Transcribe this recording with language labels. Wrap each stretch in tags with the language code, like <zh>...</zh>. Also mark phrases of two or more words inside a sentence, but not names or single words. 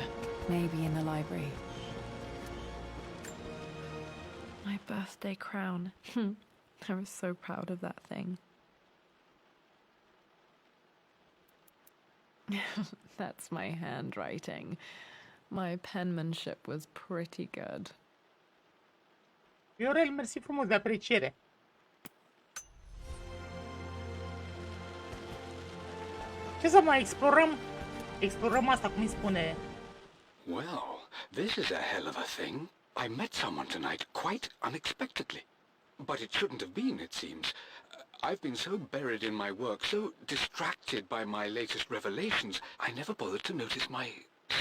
<en>Maybe in the library. My birthday crown. I was so proud of that thing. That's my handwriting. My penmanship was pretty good.</en> <ro>Viorel, mersi frumos de apreciere. Ce să mai explorăm? Explorăm asta, cum îi spune.</ro> <en>Well, this is a hell of a thing. I met someone tonight quite unexpectedly. But it shouldn't have been, it seems. I've been so buried in my work, so distracted by my latest revelations, I never bothered to notice my surroundings.</en>